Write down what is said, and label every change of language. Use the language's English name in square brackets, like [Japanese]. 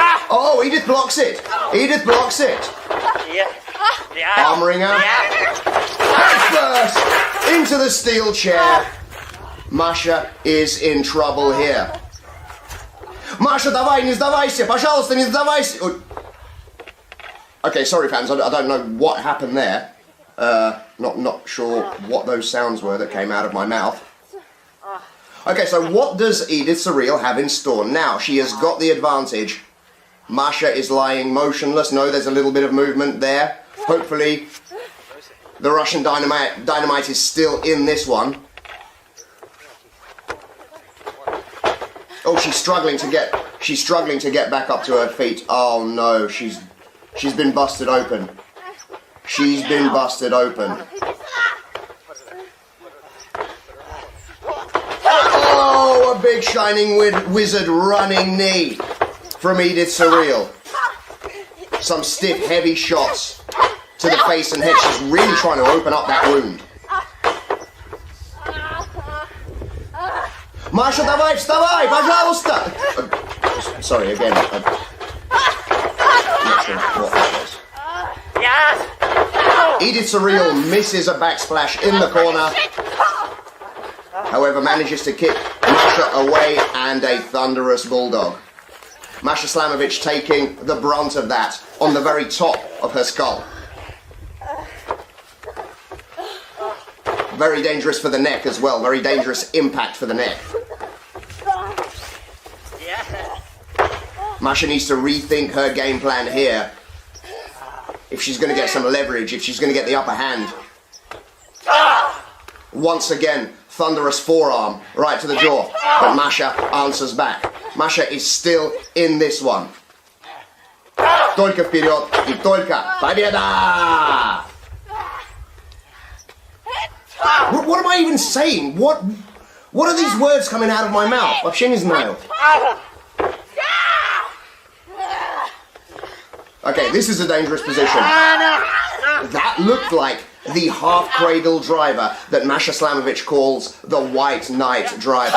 [English] Oh, Edith blocks it. Edith blocks it. Arm wringer. First into the steel chair. Masha is in trouble here. [Russian] Masha, давай, не сдавайся. Пожалуйста, не сдавайся. [English] Okay, sorry fans, I don't know what happened there. Not sure what those sounds were that came out of my mouth. Okay, so what does Edith Surreal have in store now? She has got the advantage. Masha is lying motionless. No, there's a little bit of movement there. Hopefully, the Russian dynamite is still in this one. Oh, she's struggling to get back up to her feet. Oh no, she's been busted open. She's been busted open. Oh, a big shining wizard running knee from Edith Surreal. Some stiff, heavy shots to the face and head. She's really trying to open up that wound. [Russian] Masha, давай, вставай, пожалуйста! [English] Sorry, again. I'm not sure what that was. Edith Surreal misses a backsplash in the corner. However, manages to kick Masha away and a thunderous bulldog. Masha Slamovich taking the brunt of that on the very top of her skull. Very dangerous for the neck as well. Very dangerous impact for the neck. Masha needs to rethink her game plan here. If she's going to get some leverage, if she's going to get the upper hand. Once again, thunderous forearm right to the jaw. But Masha answers back. Masha is still in this one. [Russian] Только вперед и только победа! [English] What am I even saying? What are these words coming out of my mouth? [Russian] Вообще не знаю. [English] Okay, this is a dangerous position. That looked like the half-cradle driver that Masha Slamovich calls the White Knight driver.